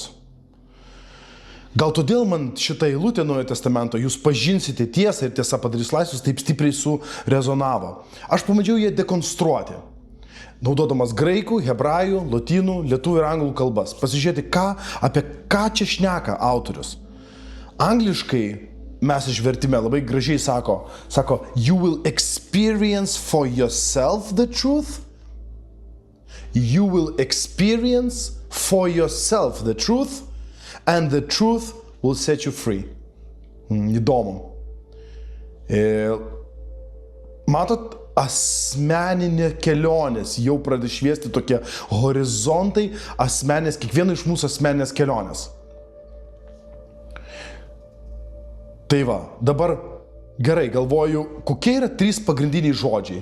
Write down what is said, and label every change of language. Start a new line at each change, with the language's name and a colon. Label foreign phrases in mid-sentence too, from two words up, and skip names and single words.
Lithuanian: Gal todėl man šitą eilutę Naujojo testamento, jūs pažinsite tiesą ir tiesa padarys laisvus, taip stipriai surezonavo. Aš pamandžiau ją dekonstruoti, naudodamas graikų, hebrajų, lotynų, lietuvių ir anglų kalbas. Pasižiūrėti, apie ką čia šneka autorius. Angliškai mes išvertime labai gražiai sako,
English: you will experience for yourself the truth. You will experience for yourself the truth and the truth will set you free.
Lithuanian: Įdomu. Matot, asmeninė kelionės, jau pradeda šviesti tokie horizontai asmenės, kiekvieno iš mūsų asmeninės kelionės. Tai va, dabar gerai galvoju, kokie yra 3 pagrindiniai žodžiai.